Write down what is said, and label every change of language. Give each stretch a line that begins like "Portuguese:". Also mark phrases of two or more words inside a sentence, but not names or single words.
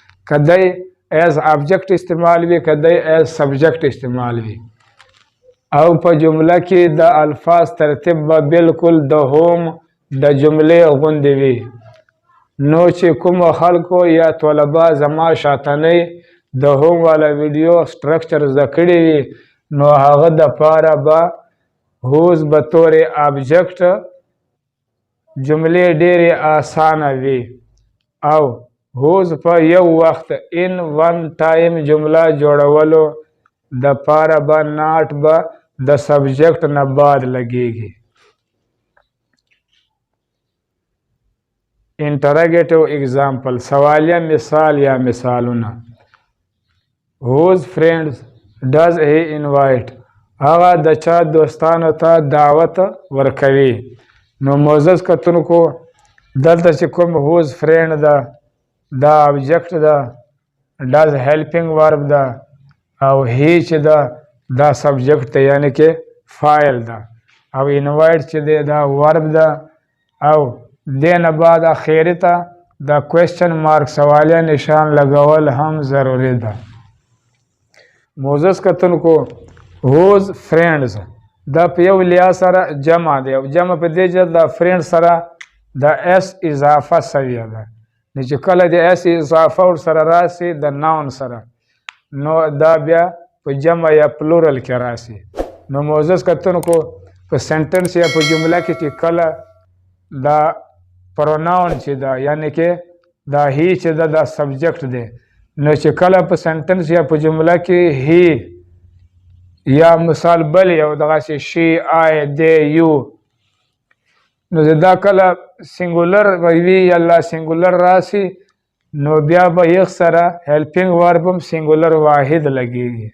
Pashto: کدی
English: is object
Pashto: استعمال وي کدی
English: is subject
Pashto: استعمال وي او په جمله کې د الفاظ ترتیب به بالکل د هم د جملې غوندې وي. نو چې کوم خلکو یا طلبه زما شاتنی د هم والا ویډیو سټرکچر زده کړي وي نو هغه دپاره به whose به طور آبجیکټ جملې ډېرې اسانه وي او whose په یو وخت
English: in one time
Pashto: جمله جوړولو دپاره به ناٹ به د سبجیکټ نه بعد لګیږي.
English: interrogative example
Pashto: سوالیه مثال یا مثالونه.
English: whose friends does he invite
Pashto: هغه د چا دوستانو ته دعوت ورکوي. نو معزز کتونکو دلته چې کوم
English: whose friend
Pashto: ده دا آبجیکټ ده
English: does helping verb
Pashto: ده او هی چې دا سبجیکټ ته یعنی کې فاعل ده او انوایټ چې دی دا ورب ده او دې نه بعد اخیری ته دا
English: question mark
Pashto: سوالیه نشان لګول هم ضروري ده. معزز کتونکو
English: whose friends
Pashto: دا په یو لحاظ سره جمع دی او جمع په دې جهت د فرینډ سره د اس اضافه سویه ده. نو چې کله د اس اضافه ورسره راسي د ناون سره نو دا بیا په جمع یا پلورل کې راسي. نو معزز کتونکو په سنټنس یا په جمله کې چې کله دا پروناون چې دا یعنی کې دا هی چې دا سبجیکټ دی نو چې کله په سنټنس یا په جمله کې هی یا مثال بل یو دغسې شي آی دی یو نو دا کله سنګولر وي یا لا سنګولر راسي نو بیا به یخ سره
English: helping verb
Pashto: هم سنګولر واحد لګیږي.